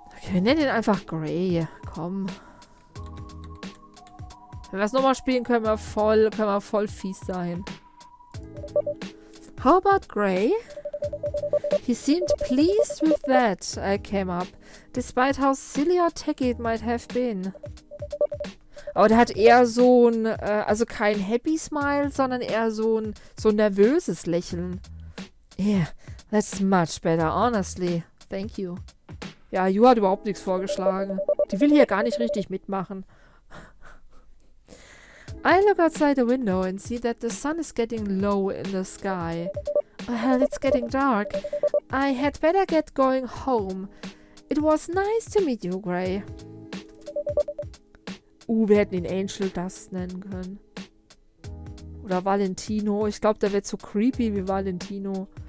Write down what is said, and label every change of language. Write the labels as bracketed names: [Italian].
[German] Wir nennen ihn einfach Gray. Komm. Wenn wir es nochmal spielen, können wir voll fies sein. [English] How about Gray? He seemed pleased with that I came up, despite how silly or tacky it might have been. [German] Aber der hat eher so ein, also kein [English] Happy Smile, [German] sondern eher so ein nervöses Lächeln. [English] Yeah, that's much better, honestly. Thank you. [German] Ja, Ju hat überhaupt nichts vorgeschlagen. Die will hier gar nicht richtig mitmachen. [English] I look outside the window and see that the sun is getting low in the sky. Oh, hell, it's getting dark. I had better get going home. It was nice to meet you, Gray. [German] Wir hätten ihn Angel Dust nennen können. Oder Valentino. Ich glaube, der wird so creepy wie Valentino.